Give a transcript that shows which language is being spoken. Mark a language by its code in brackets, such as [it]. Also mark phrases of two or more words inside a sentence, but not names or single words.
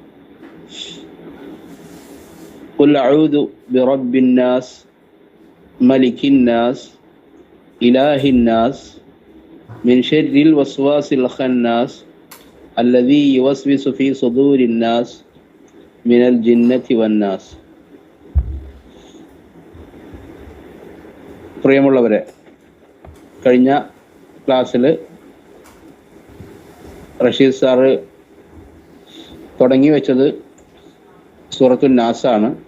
[ar] قل أعوذ برب الناس ملك الناس إله الناس من شر الوسواس الخناس الذي يوسوس في صدور الناس من الجنة والناس. [ml] പ്രിയമുള്ളവരെ, കഴിഞ്ഞ ക്ലാസ്സിൽ റഷീദ് സാറ് തുടങ്ങി വെച്ചത് സൂറത്തുൽ നാസാണ്.